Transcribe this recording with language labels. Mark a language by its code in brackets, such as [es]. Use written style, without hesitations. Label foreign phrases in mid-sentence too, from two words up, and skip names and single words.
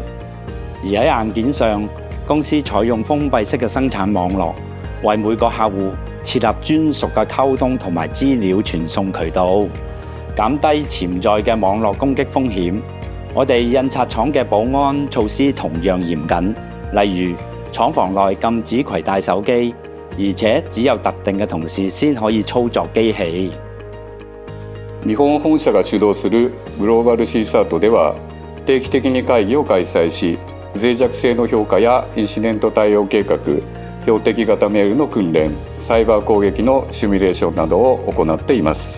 [yue] 而喺硬件上，公司採用封閉式嘅生產網絡，為每個客戶設立專屬嘅溝通同埋資料傳送渠道，減低潛在嘅網絡攻擊風險。我哋印刷廠嘅保安措施同樣嚴謹，例如廠房內禁止攜帶手機，而且只有特定嘅同事先可以操作機器。 [ja] 日本本社が主導するグローバル CSAT では、定期的に会議を開催し、脆弱性の評価やインシデント対応計画、標的型メールの訓練、サイバー攻撃のシミュレーションなどを行っています。